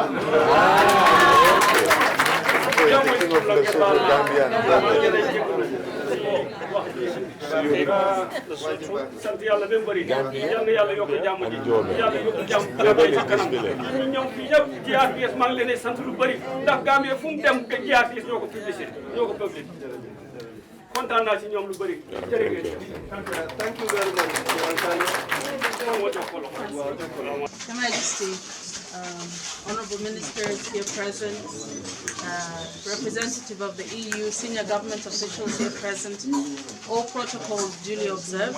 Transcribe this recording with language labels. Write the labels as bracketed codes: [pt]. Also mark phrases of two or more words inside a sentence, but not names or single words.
[wo] sant yàlla ba mu bëri yal na yàlla yokk jàmm ji yàlla yokk jàmm ci kanam ñu ñëw fii yëpp GRTS maa ngi leen di sant lu bëri ndax Gambie fu mu dem GRTS ñoo ko publicité ñoo ko publicité kontaan naa ci ñoom lu bëri jërëjëf. [en] Thank you very much. Your Majesty, honorable ministers here present, representative of the EU, senior government officials here present, all protocols duly observed.